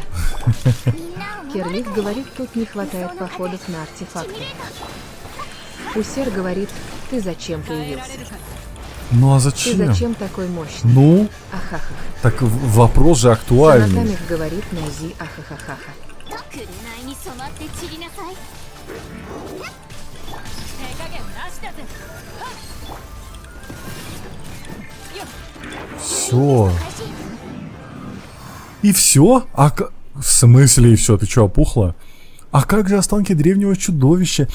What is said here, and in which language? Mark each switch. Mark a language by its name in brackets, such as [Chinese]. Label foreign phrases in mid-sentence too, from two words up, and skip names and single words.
[Russian] Керлик говорит, тут не хватает походов на артефакты. Усер говорит, ты зачем появился? Ну а Ты зачем? зачем такой мощный? Ну, Ахахах. так вопрос же актуальный. Санатамик говорит, Нойзи, ахахахаха. [Japanese] 紅に染まって散りなさい。 [Russian] Все. И все? В смысле и все? Ты что, опухла? А как же останки древнего чудовища?